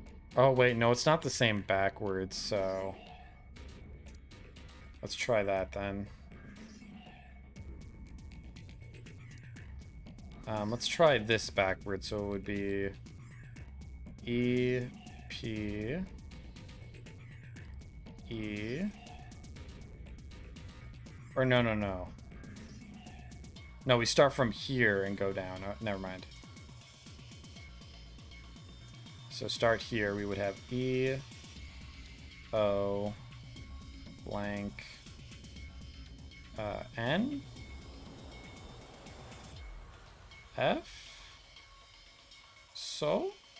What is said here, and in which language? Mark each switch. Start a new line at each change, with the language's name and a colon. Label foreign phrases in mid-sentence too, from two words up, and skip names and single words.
English: Oh, wait, no, it's not the same backwards, so... Let's try that then. Let's try this backwards, so it would be... E, P... E... Or no, no, no. No, we start from here and go down. Oh, never mind. So start here, we would have E, O, blank, N, F, so?